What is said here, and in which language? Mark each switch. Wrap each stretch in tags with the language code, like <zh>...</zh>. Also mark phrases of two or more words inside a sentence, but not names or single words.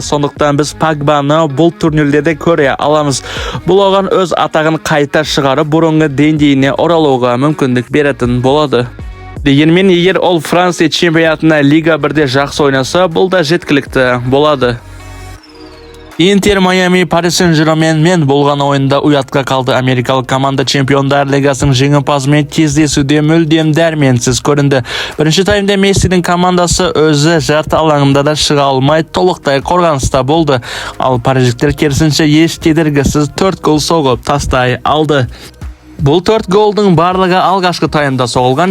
<kk>Сондықтан біз Погбаны бұл турнирлерде көре аламыз. Бұл оған өз атағын қайта шығарып, бұрынғы деңгейіне оралуға мүмкіндік беретін болады. Дегенмен, егер ол Франция чемпионатына Лига 1-де жақсы ойнаса, бұл да жеткілікті болады. Inter Miami Paris Saint-Germain men bolgan oyunda uyatqa kaldı. Америкалық команда Чемпиондар Лигасының jеңімпазымен кездесуде мүлдем дәрменсіз көрінді. Бірінші таймда Мессидің командасы өзі жарты алаңында да шыға алмай толықтай қорғаныста болды. Ал париждіктер керісінше еш кедергісіз 4 гол соғып тастай алды. Бұл 4 голдың барлығы алғашқы таймда соғылған.</kk>